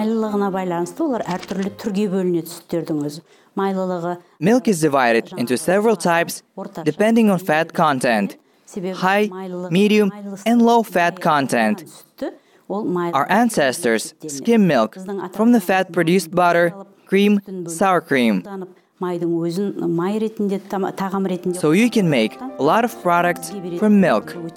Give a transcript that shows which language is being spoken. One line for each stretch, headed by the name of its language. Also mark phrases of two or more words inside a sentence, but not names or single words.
Kazakh: майлылығына байланысты олар әртүрлі түрге бөлінеді сүттердің өзі. Майлылығы
English: Milk is divided into several types depending on fat content. High, medium, and low fat content. Our ancestors skim milk from the fat produced butter, cream, sour cream. So you can make a lot of products from milk.